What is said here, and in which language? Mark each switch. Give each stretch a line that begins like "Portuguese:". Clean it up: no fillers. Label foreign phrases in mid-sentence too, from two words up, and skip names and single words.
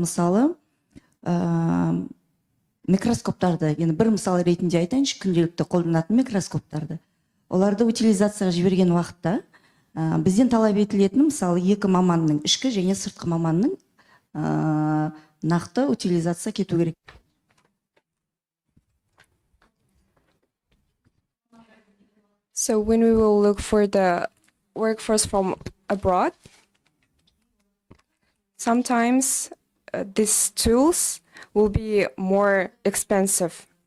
Kazakh: Мысалы, микроскоптарды, енді бір мысал ретінде айтайыншы, күнделікті қолданатын микроскоптарды. Оларды утилизацияға жіберген уақытта бізден талап етілетін, мысалы, екі маманның, ішкі және сыртқы маманның нақты утилизация кету керек.
English: So when we will look for the workforce from abroad, sometimes these tools will be more expensive.